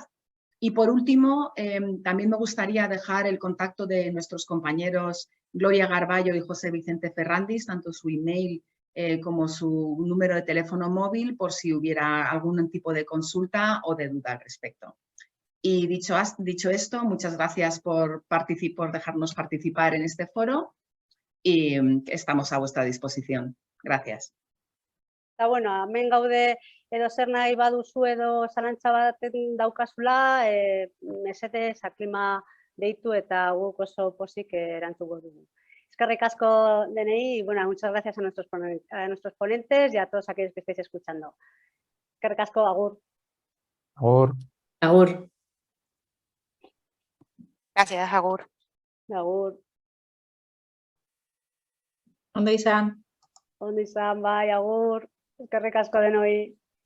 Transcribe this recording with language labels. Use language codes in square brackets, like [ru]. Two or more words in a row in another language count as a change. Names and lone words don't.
[es] Y por último, también me gustaría dejar el contacto de nuestros compañeros Gloria Garballo y José Vicente Ferrandis, tanto su email como su número de teléfono móvil, por si hubiera algún tipo de consulta o de duda al respecto. Y dicho esto, muchas gracias por dejarnos participar en este foro y estamos a vuestra disposición. Gracias. [eu] Eta, bueno, hemen gaude edo zer nahi baduzu edo zalantza baten daukazula, mesedez aklima deitu eta guk oso pozik erantzuko dugu. Eskerrik asko denei, bueno, [es] muchas gracias a nuestros ponentes y a todos aquellos que estáis escuchando. [eu] Eskerrik asko, agur. Agur. Agur. [es] Gracias, agur. [eu] Agur. Ondo izan. Ondo izan, bai, agur. Eskerrik asko denoi.